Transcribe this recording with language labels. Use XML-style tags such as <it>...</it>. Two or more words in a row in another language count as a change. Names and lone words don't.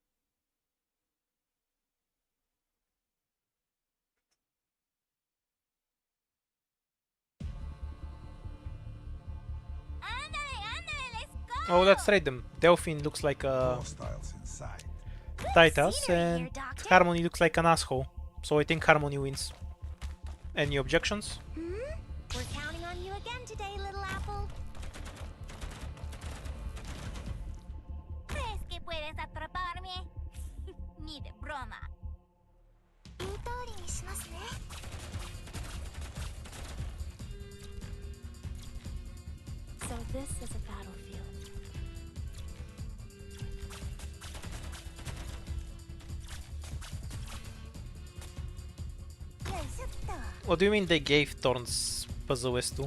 <en>Oh, let's trade them. Delphine looks like a Hostiles inside. Titus, scenery here, and Doctor. Harmony looks like an asshole. So I think Harmony wins. Any objections? We're counting on you again today, little apple.</en> <es>¿Crees que puedes atraparme? Ni de broma.</es> <ja>言う通りにしますね。</ja> <en>So this is a battlefield. What do you mean they gave Thorns Pazoes to?</en>